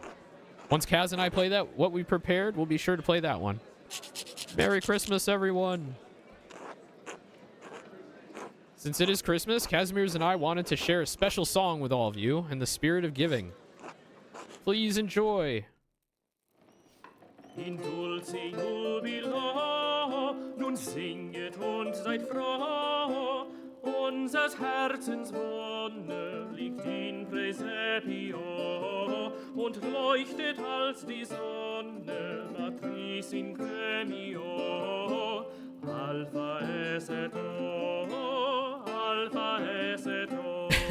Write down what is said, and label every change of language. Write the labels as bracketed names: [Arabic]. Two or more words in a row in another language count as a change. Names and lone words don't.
[English] Once Kaz and I play that, what we prepared, we'll be sure to play that one. Merry Christmas, everyone. Since it is Christmas, Casimirs and I wanted to share a special song with all of you in the spirit of giving. Please enjoy. [Latin] In dulce jubilo, [German] nun singet und seid froh, unsers Herzens Wonne liegt [Latin] in Praesepio, [German] und leuchtet als die Sonne, [Latin] Matris in Gremio, Alpha es et O, Alpha es et O.